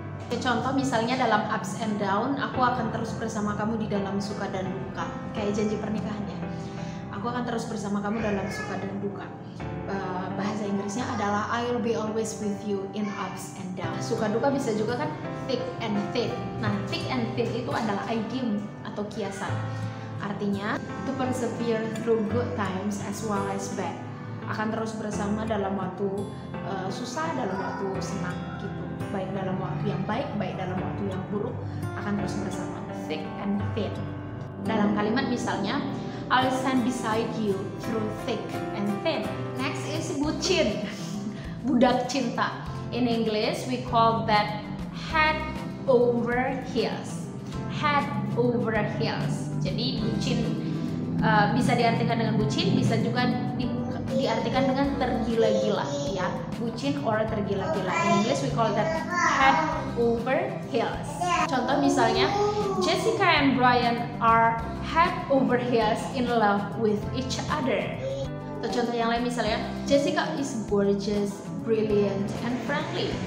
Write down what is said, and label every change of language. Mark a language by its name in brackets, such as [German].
[Indonesian] Contoh misalnya dalam ups and down, aku akan terus bersama kamu di dalam suka dan duka. Kayak janji pernikahan ya. Aku akan terus bersama kamu dalam suka dan duka. Bahasa Inggrisnya adalah [English] I'll be always with you in ups and down. [Indonesian] Suka duka bisa juga kan thick and thin. Nah, thick and thin itu adalah idiom atau kiasan. [English] Artinya to persevere through good times as well as bad. [Indonesian] Akan terus bersama dalam waktu susah, dalam waktu senang gitu. Baik dalam waktu yang baik, baik dalam waktu yang buruk, akan terus bersama. [English] Thick and thin. [Indonesian] Dalam kalimat misalnya, [English] I'll stand beside you through thick and thin. Next is bucin, budak cinta. In English, we call that head over heels. Head over heels. [Indonesian] Jadi bucin bisa diartikan dengan bucin, bisa juga diartikan dengan tergila-gila, ya. Bucin or tergila-gila. [English] In English, we call that head over heels. [Indonesian] Contoh misalnya, [English] Jessica and Brian are head over heels in love with each other. [Indonesian] Atau contoh yang lain misalnya, [English] Jessica is gorgeous, brilliant, and friendly.